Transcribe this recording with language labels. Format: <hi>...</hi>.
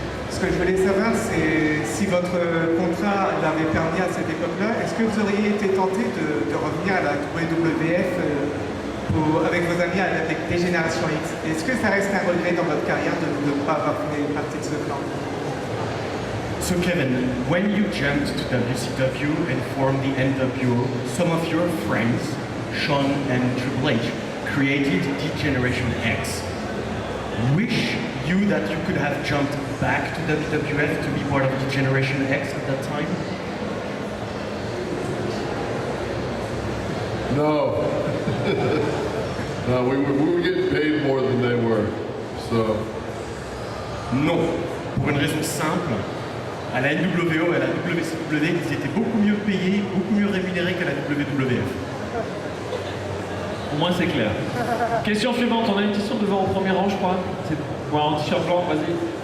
<fr>Ce que je voulais savoir, c'est si votre contrat l'avait permis à cette époque-là, est-ce que vous auriez été tenté de revenir à la WWF avec vos amis avec Dégénération X? Est-ce que ça reste un regret dans votre carrière de ne pas avoir fait partie de ce clan?</fr> <en>So Kevin, when you jumped to WCW and formed the NWO, some of your friends, Sean and Triple H, created D-Generation X. Wish you that you could have jumped back to WWF to be part of D-Generation X at that time? No. No, we were getting paid more than they were, so...</en> <fr>Non, pour une raison simple. À la NWO et à la WCW, ils étaient beaucoup mieux payés, beaucoup mieux rémunérés qu'à la WWF. Au moins c'est clair. Question suivante, on a une question devant au premier rang je crois. C'est voir un t-shirt blanc, vas-y.</fr>